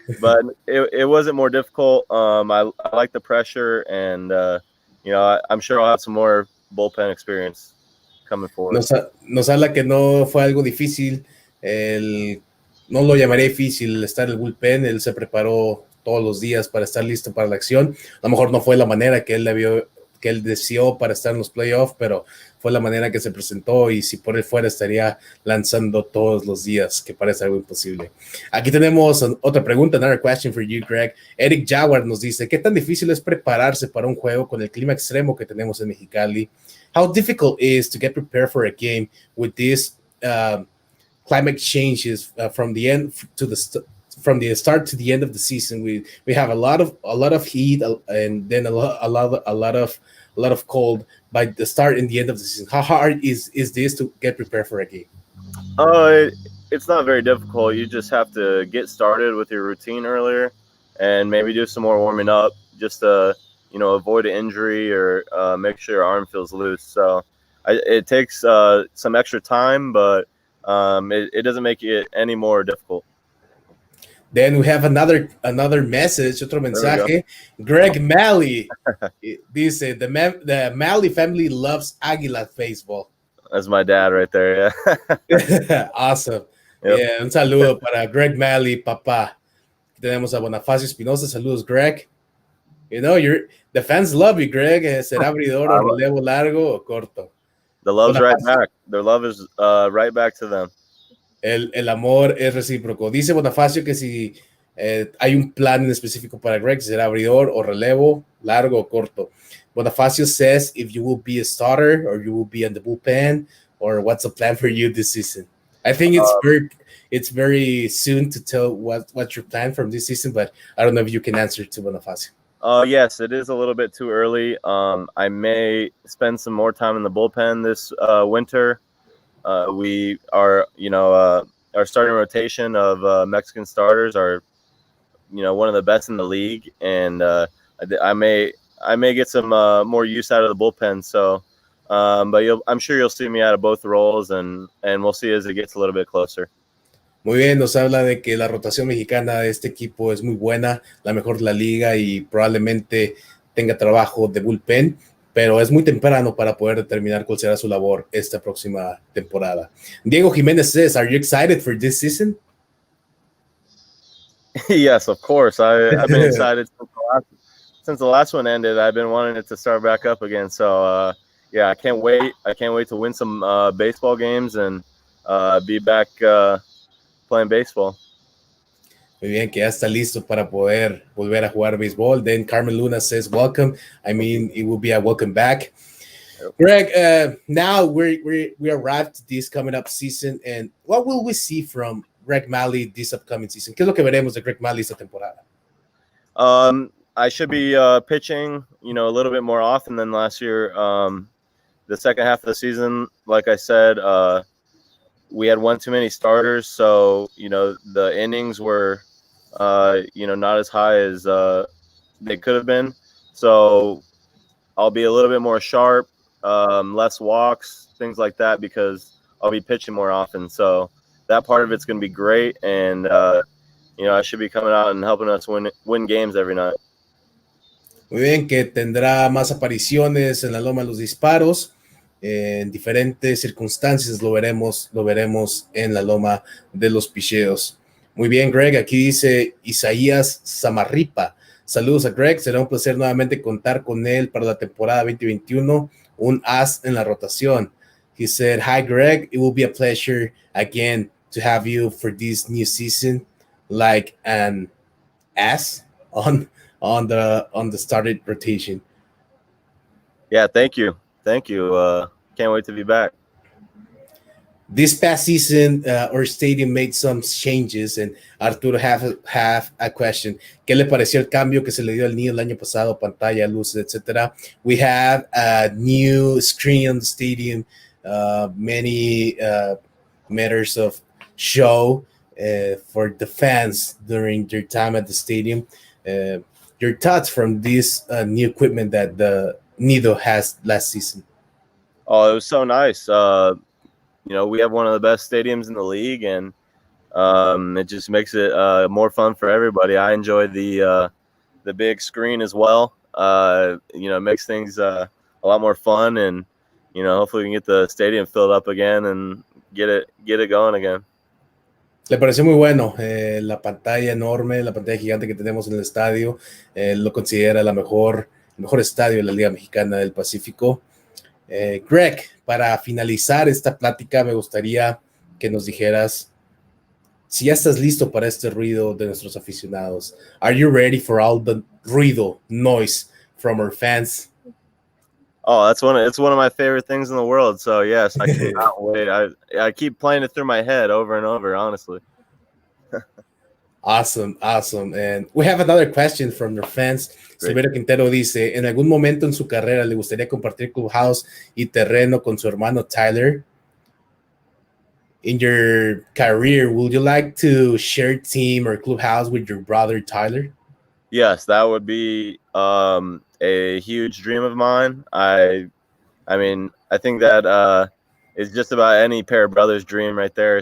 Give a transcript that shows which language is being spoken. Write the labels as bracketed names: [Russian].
[English] But it wasn't more difficult. I like the pressure, and you know, I'm sure I'll have some more bullpen experience coming forward. [Spanish] Nos habla que no fue algo difícil. No lo llamaría difícil estar en el bullpen. Él se preparó todos los días para estar listo para la acción. A lo mejor no fue la manera que él deseó para estar en los playoffs, pero fue la manera que se presentó, y si por él fuera estaría lanzando todos los días, que parece algo imposible. Aquí tenemos otra pregunta, [English] another question for you, Greg. [Spanish] Eric Jaguar nos dice, ¿qué tan difícil es prepararse para un juego con el clima extremo que tenemos en Mexicali? [English] How difficult is to get prepared for a game with this climate changes from the end to from the start to the end of the season? We have a lot of heat, and then a lot of cold by the start and the end of the season. How hard is this to get prepared for a game? It's not very difficult. You just have to get started with your routine earlier, and maybe do some more warming up, just to, you know, avoid an injury or make sure your arm feels loose. So it takes some extra time, but it doesn't make it any more difficult. Then we have another message, [Spanish] otro mensaje. [English] Greg Mahle dice, the Mahle family loves Águila baseball. That's my dad right there, yeah. Awesome. Yep. [Spanish] Yeah, un saludo para Greg Mahle, papá. Tenemos a Bonifacio Espinosa. Saludos, Greg. [English] You know, the fans love you, Greg. [Spanish] ¿Será abridor o relevo largo o corto? [English] The love's right back. Their love is right back to them. [Spanish] El amor es recíproco. Dice Bonifacio que si hay un plan en específico para Greg, será abridor o relevo, largo o corto. [English] Bonifacio says if you will be a starter or you will be in the bullpen, or what's the plan for you this season. I think it's very soon to tell what's your plan from this season, but I don't know if you can answer to Bonifacio. Yes, it is a little bit too early. I may spend some more time in the bullpen this winter. We are, you know, our starting rotation of Mexican starters are, one of the best in the league, and I may get some more use out of the bullpen. So, but I'm sure you'll see me out of both roles, and we'll see as it gets a little bit closer. [Spanish] Muy bien, nos habla de que la rotación mexicana de este equipo es muy buena, la mejor de la liga y probablemente tenga trabajo de bullpen, pero es muy temprano para poder determinar cuál será su labor esta próxima temporada. [English] Diego Jiménez says, are you excited for this season? Yes, of course. I've been excited since the last one ended. I've been wanting it to start back up again. So, yeah, I can't wait. I can't wait to win some baseball games and be back playing baseball. [Spanish] Muy bien, que ya está listo para poder volver a jugar béisbol. [English] Then Carmen Luna says, welcome. I mean, it will be a welcome back. Greg, now we arrived to this coming up season, and what will we see from Greg Mahle this upcoming season? [Spanish] ¿Qué es lo que veremos de Greg Mahle esta temporada? [English] I should be pitching, a little bit more often than last year. The second half of the season, like I said, we had one too many starters, so the innings were not as high as they could have been. So I'll be a little bit more sharp, less walks, things like that, because I'll be pitching more often. So that part of it's going to be great, and I should be coming out and helping us win games every night. [Spanish] Muy bien, que tendrá más apariciones en la loma de los disparos. En diferentes circunstancias lo veremos en la loma de los picheos. Muy bien, Greg, aquí dice Isaías Samarripa. Saludos a Greg, será un placer nuevamente contar con él para la temporada 2021, un as en la rotación. [English] He said, hi Greg, it will be a pleasure again to have you for this new season, like an as on the started rotation. Yeah, thank you. Can't wait to be back. This past season, our stadium made some changes, and Arturo have a question. [Spanish] ¿Qué le pareció el cambio que se le dio al nido el año pasado? Pantalla, luces, etc. [English] We have a new screen on the stadium, many meters of show for the fans during their time at the stadium. Your thoughts from this new equipment that the Nido has last season? Oh, it was so nice. We have one of the best stadiums in the league, and it just makes it more fun for everybody. I enjoyed the big screen as well. It makes things a lot more fun, and hopefully we can get the stadium filled up again and get it going again. [Spanish] Le pareció muy bueno la pantalla enorme, la pantalla gigante que tenemos en el estadio. Lo considera el mejor estadio de la Liga Mexicana del Pacífico. Greg, para finalizar esta plática, me gustaría que nos dijeras si ya estás listo para este ruido de nuestros aficionados. [English] Are you ready for all the ruido, noise from our fans? Oh, it's one of my favorite things in the world. So yes, I cannot wait. I keep playing it through my head over and over, honestly. Awesome. And we have another question from your fans. [Spanish] Silverio Quintero dice, ¿en algún momento en su carrera le gustaría compartir clubhouse y terreno con su hermano Tyler? [English] In your career, would you like to share team or clubhouse with your brother Tyler? Yes, that would be a huge dream of mine. I think that is just about any pair of brothers' dream right there.